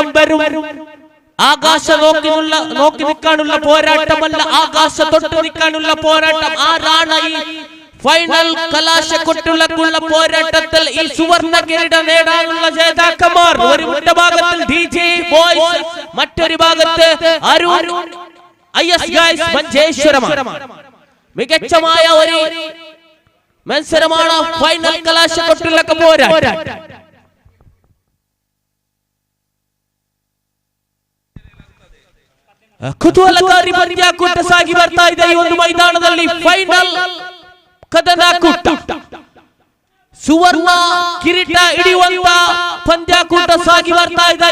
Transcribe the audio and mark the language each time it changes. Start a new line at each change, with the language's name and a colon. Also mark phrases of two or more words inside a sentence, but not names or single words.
Malayalam: വരും ആകാശ നോക്കി നിൽക്കാനുള്ള പോരാട്ടമല്ല ആകാശ തൊട്ട് നിൽക്കാനുള്ള പോരാട്ടം ആരാണ് ഈ ഫൈനൽ കലാശക്കൊട്ടുള്ള പോരാട്ടത്തിൽ ഈ സുവർണ്ണ കിരീടം നേടാനുള്ള ജേതാക്കന്മാർ ഒരു ഭാഗത്തിൽ ഡിജെ ബോയ്സ് മറ്റൊരു ഭാഗത്ത് അരുൺ ഐഎസ് ഗൈസ് മഞ്ചേശ്വരമാണ് മികച്ചമായ ഒരു മത്സരമാണ് ഫൈനൽ കലാശക്കൊട്ടുള്ള പോരാട്ടം.
Kannada: ಕುತೂಹಲಕಾರಿ ಪಂದ್ಯಾಕೂಟ ಸಾಗಿ ಬರ್ತಾ ಇದೆ. ಈ ಒಂದು ಮೈದಾನದಲ್ಲಿ ಫೈನಲ್ ಕದನಕೂಟ, ಸುವರ್ಣ ಕಿರೀಟ ಹಿಡಿಯುವಂತ ಪಂದ್ಯಾಕೂಟ ಸಾಗಿ ಬರ್ತಾ ಇದೆ.